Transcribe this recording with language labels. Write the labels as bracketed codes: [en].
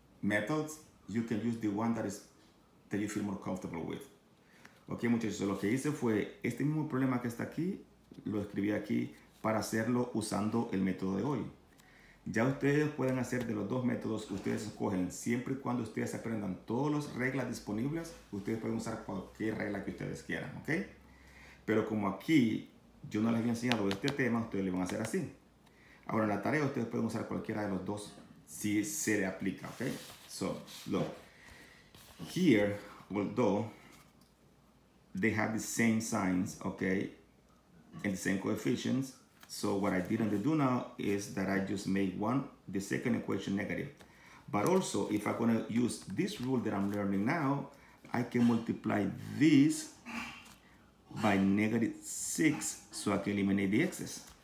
[en] methods, you can use the one that you feel more comfortable with. [es] Ok, muchachos, lo que hice fue este mismo problema que está aquí, lo escribí aquí para hacerlo usando el método de hoy. Ya ustedes pueden hacer de los dos métodos, ustedes escogen, siempre y cuando ustedes aprendan todas las reglas disponibles, ustedes pueden usar cualquier regla que ustedes quieran, ¿ok? Pero como aquí yo no les había enseñado este tema, ustedes le van a hacer así. Ahora en la tarea ustedes pueden usar cualquiera de los dos si se le aplica, ¿ok? [en] So, look, here, although they have the same signs, okay, and the same coefficients, so what I didn't do now is that I just made the second equation negative. But also, if I'm going to use this rule that I'm learning now, I can multiply this by -6 so I can eliminate the excess.